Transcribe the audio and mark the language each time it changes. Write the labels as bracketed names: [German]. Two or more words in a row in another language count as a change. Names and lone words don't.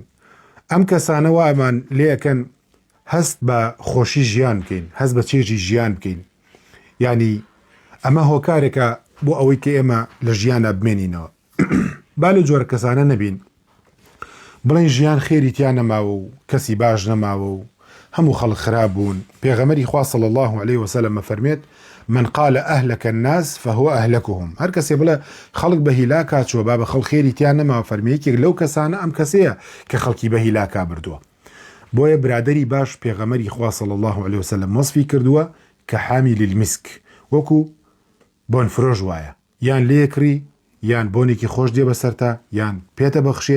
[Central Kurdish] ئەم کەسانە وامان لێەکەن هەست بە خۆشی ژیان بکەین، هەست بە چێژی ژیان بکەین. ینی ئەمە هۆکارێکە بۆ ئەوەی کە ئێمە لە ژیانە بمێنینەوە. بالو جۆرە کەسانە نەبین بڵێن ژیان خێری تیان نەماوە و کەسی باش نەماوە و هەموو خەڵک خراپ بوون. پێغەمبەری خوا [Arabic] صلی الله عليه وسلم [Central Kurdish] فەرمێت [Arabic] من قال أهلك الناس فهو أهلكهم. [Central Kurdish] هەر کەسێ بڵێ خەڵک بە هیلاک هاتووە با بە خەڵک خێری تیان نەماوە، فەرمیەیەکێک لەو کەسانە ئەم کەسەیە کە خەڵکی بە هیلاکا بردووە. بۆیە برادەری باش پێغەمبەری خوا [Arabic] صلی الله عليه وسلم [Central Kurdish] وەصفی کردووە کە [Arabic] حامیل المسک، [Central Kurdish] وەکو بۆن فرۆژ وایە، یان لێکری یان بۆنێکی خۆش دێ بەسەرتا یان پێتە بەخشێت.